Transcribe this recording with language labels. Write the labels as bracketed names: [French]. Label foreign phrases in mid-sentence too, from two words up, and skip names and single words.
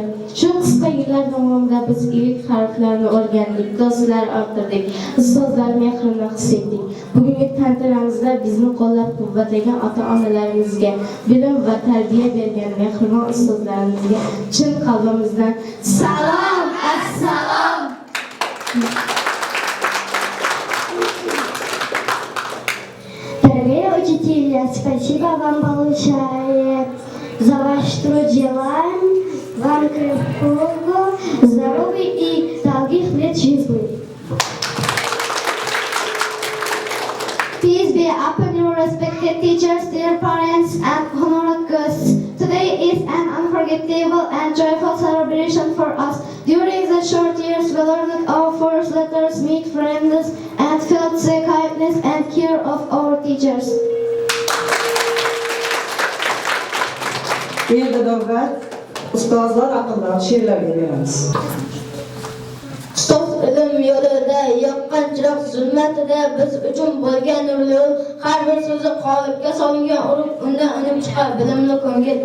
[Uzbek] Shu qisqa yillar davomida biz ilk harflarni o'rgandik, doslar orttirdik, ustozlar mehrini his etdik. Bugungi tantanamizda bizni qo'llab-quvvatlagan ota-onalarimizga, bilim va tarbiya bergan mehribon ustozlarimizga chin qalbimizdan salom, assalom. [Russian] Дорогие учителя, спасибо вам большое за ваш труд. Желаем вам крепкого здоровья и долгих лет жизни. [English] Peace be upon you, respected teachers, dear parents, and honored guests. Today is an unforgettable and joyful celebration for us. During the short years, we learned our first letters, meet friends, and felt the kindness and care of our teachers. [Uzbek] Endi navbat ustozlar haqida she'rlarga beramiz. Ustoz ilm yo'lida yoqqan chiroq zulmatida biz uchun bo'lgan nurli, har bir so'zi qolibga solingan urug' undan unib chiqar bilimli ko'ngil.